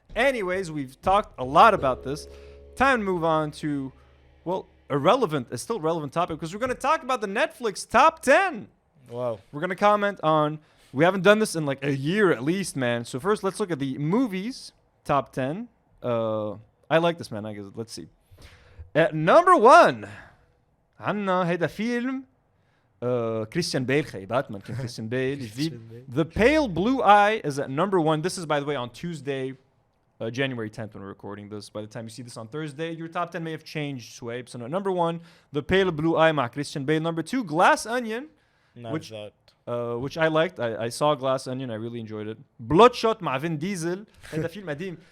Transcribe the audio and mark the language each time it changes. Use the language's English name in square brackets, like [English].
[English] Anyways, we've talked a lot about this. Time to move on to, well, a still relevant topic, because we're gonna talk about the Netflix top 10. Wow. We're gonna comment on. We haven't done this in like a year at least, man. So first, let's look at the movies. Top 10. I like this, man. I guess. Let's see. At number 1 [Arabic] عنا هيدا فيلم كريستيان بيل, باتمان كان كريستيان بيل جديد. [English] The Pale Blue Eye is at number 1. This is, by the way, on Tuesday, January 10th, when we're recording this. By the time you see this on Thursday, your top 10 may have changed, Swabe. So no, number 1, The Pale Blue Eye مع Christian Bale. Number 2, Glass Onion. Which which I liked. I saw Glass Onion. I really enjoyed it. Bloodshot مع Vin Diesel. [Arabic] هذا فيلم قديم.